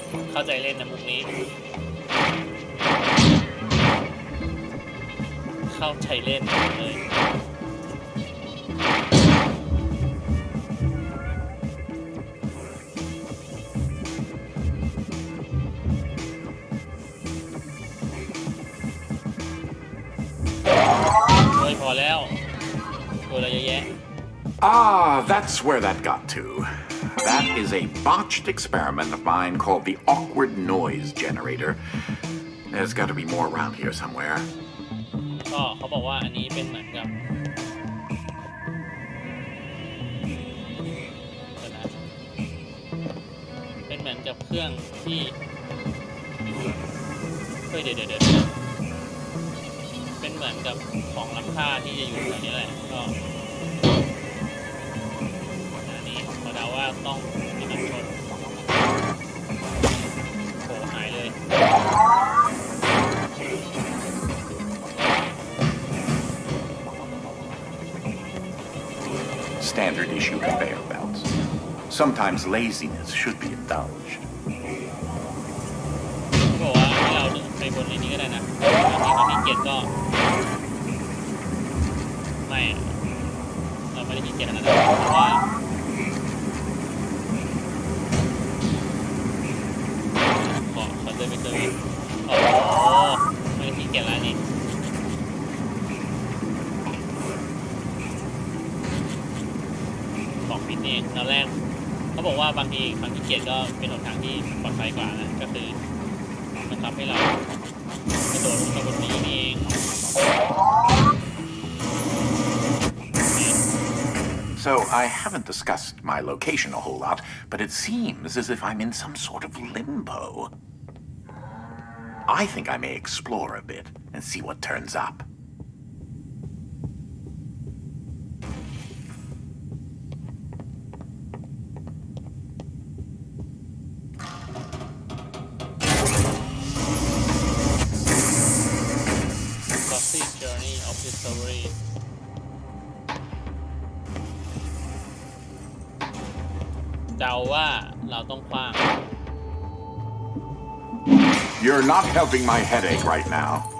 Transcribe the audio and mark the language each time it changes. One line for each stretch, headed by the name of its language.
Thai: เข้าใจเล่นนะมุกนี้เข้าใจเล่นเลยพอแล้วตัวอะไรเยอะแยะ
English: Ah, that's where that got to. That is a botched experiment of mine called the awkward noise generator. There's got to be more around here somewhere.
Thai: ก็เขาบอกว่าอันนี้เป็นเหมือนกับเป็นเหมือนกับเครื่องที่เดี๋ยวเป็นเหมือนกับของล้ำค่าที่จะอยู่แถวนี้แหละก็อันนี้ขอเดาว่าต้องมีมันชนโผล่หายเลย
English: Standard issue conveyor belts. Sometimes laziness should be indulged.
Thai: เขาบอกว่าให้เราไปบนในนี้ก็ได้นะถ้าเขาขี้เกียจก็ไม่เราไม่ได้ขี้เกียจนะเพราะว่าขอเดินไปเจอโอ้โหไม่ได้ขี้เกียจแล้วนี่ อกฟิตเองตอนแรกเขาบอกว่าบางทีความขี้เกียจก็เป็นหนทางที่ปลอดภัยกว่านะก็คือมันทำให้เรากระโดดลงมาบนนี้นี่เอง
English: So I haven't discussed my location a whole lot, but it seems as if I'm in some sort of limbo. I think I may explore a bit and see what turns up. Classic Journey of Discovery
Thai: เดาว่าเราต้องคว้าง
English: You're not helping my headache right now.